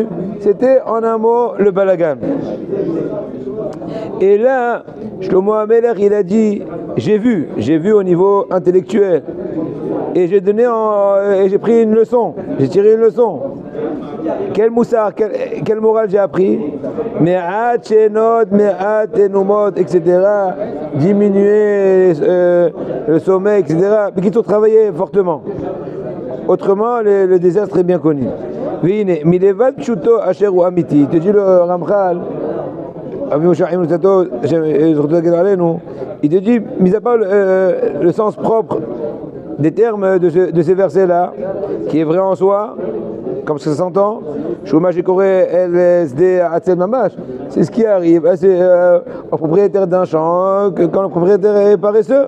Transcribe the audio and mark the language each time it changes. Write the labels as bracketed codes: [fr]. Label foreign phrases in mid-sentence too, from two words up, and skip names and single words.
[fr] C'était en un mot le balagan. Et là, Shlomo Meller, il a dit, j'ai vu au niveau intellectuel. Et j'ai pris une leçon, j'ai tiré une leçon. Quel moussard, quel moral j'ai appris? [he] מעט שנות, מעט תנומות, [fr] etc. Diminuer le sommeil, etc. Mais qui ont travaillé fortement. Autrement, le désastre est bien connu. [he] מלבד פשוטו אשר הוא אמיתי. [fr] Te dit le Ramchal, il te dit, mis à part le sens propre des termes de ces versets-là, qui est vrai en soi, comme ça s'entend, c'est ce qui arrive au propriétaire d'un champ, quand le propriétaire est paresseux.